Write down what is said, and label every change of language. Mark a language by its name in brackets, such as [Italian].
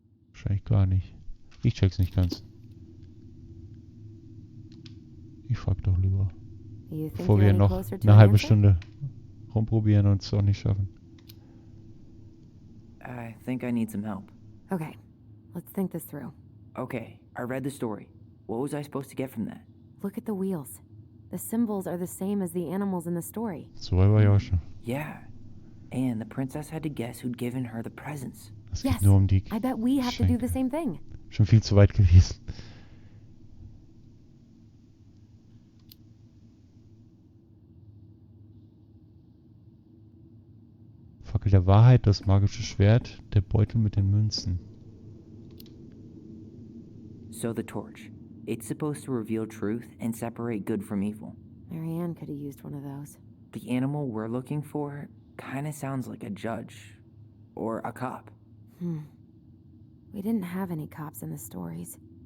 [German] Wahrscheinlich gar nicht. Ich check's nicht ganz. Ich frag doch lieber. Bevor wir noch eine halbe Stunde rumprobieren und es auch nicht schaffen. [English] I think I need some help. Okay, let's think this through. Okay, I read the story. What was I supposed to get from that? Look at the wheels. The symbols are the same as the animals in the story. [German] So weit war ich auch schon. [English] Yeah. And the princess had to guess who'd given her the presents. [German] Es geht nur um die [English] I bet we have to do the same thing. [German] Schon viel zu weit gewesen. Fackel der Wahrheit, das magische Schwert, der Beutel mit den Münzen. [English] So the torch. It's supposed to reveal truth and separate good from evil. Marianne could have used one of those. The animal we're looking for kind of sounds like a judge or a cop. We didn't have any cops in the stories.